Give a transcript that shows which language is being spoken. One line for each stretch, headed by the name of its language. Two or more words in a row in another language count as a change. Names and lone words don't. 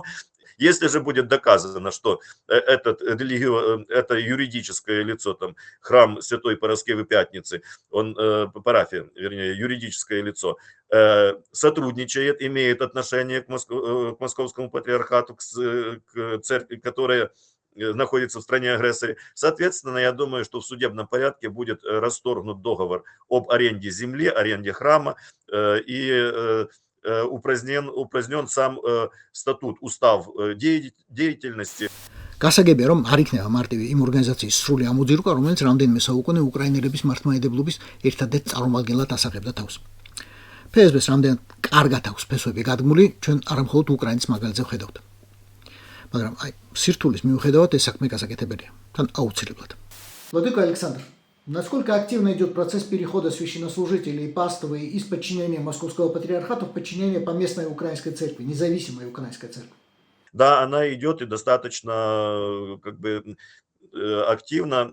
Russian: Если же будет доказано, что это юридическое лицо, там, храм Святой Параскевы Пятницы, парафия, вернее, юридическое лицо, сотрудничает, имеет отношение к Московскому патриархату, к церкви, которая находится в стране-агрессоре. Соответственно, я думаю, что в судебном порядке будет расторгнут договор об аренде земли, аренде храма и упразднен сам статут, устав деятельности.
Georgian: გასაგებია, რომ არ იქნება მარტივი იმ ორგანიზაციის სრული ამოძირკვა, რომელიც რამდენიმე საუკუნე უკრაინელების მართლმადიდებლობის ერთადერთ წარმომადგენლად ასახებდა თავს. ფსბ-ს რამდენად კარგად აქვს ფესვები გადგმული, ჩვენ არა მხოლოდ უკრაინის მაგალითზე ვხედავთ. მაგრამ სირთულის მიუხედავად ეს საქმე გასაკეთებელია, თან აუცილებლად.
Russian: Владыка Александр, насколько активно идет процесс перехода священнослужителей паствы из подчинения Московского патриархата в подчинение поместной украинской церкви, независимой украинской церкви? Да, она идет и достаточно активно.